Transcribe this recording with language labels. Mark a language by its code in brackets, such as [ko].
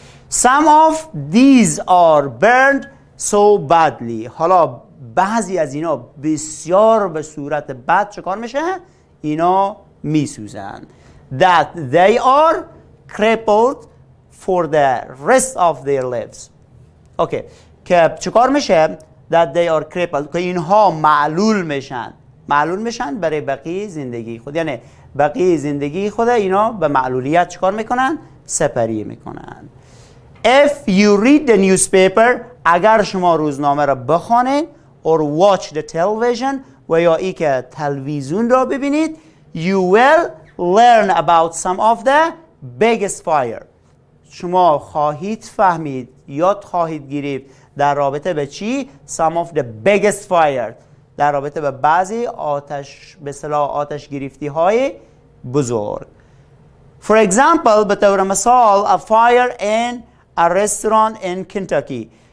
[en] Some of these are burned so badly. [fa] حالا بعضی از اینا بسیار به صورت بد چکار میشه؟ اینا میسوزن. [en] That they are crippled for the rest of their lives. Okay. [fa] که چکار میشه؟ [en] That they are crippled. [fa] که اینها معلول میشن برای بقیه زندگی خود. یعنی بقیه زندگی خود اینا به معلولیت چکار میکنن؟ سپری میکنن. [en] If you read the newspaper [fa] اگر شما روزنامه را بخوانید [en] or watch the television [fa] و یا ای که تلویزیون را ببینید [en] you will learn about some of the biggest fire. [fa] شما خواهید فهمید، یاد خواهید گرفت در رابطه به چی؟ [en] Some of the biggest fire. [fa] در رابطه به بعضی آتش به اصطلاح آتش گرفتی های بزرگ. [en] For example [fa] به طور مثال [en] a fire in a restaurant in Kentucky.